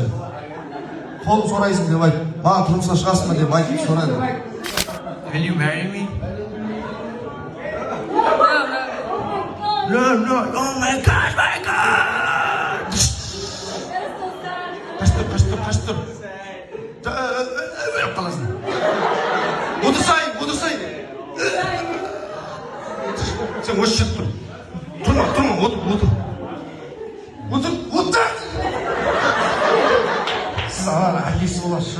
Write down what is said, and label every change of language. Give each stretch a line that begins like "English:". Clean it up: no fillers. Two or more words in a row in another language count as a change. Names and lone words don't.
Kazakh: Қолын сорайсың деп айт. Маған тұрмысқа шығасың ба деп айтып сорайды.
English: Will you marry me? No. Oh my God.
Kazakh: Қаштыр. Өліп қаласың. Отырсайын. Сен осы жерде тұр. Тұрма, отыр. Сіз ананың әкесі боласыз.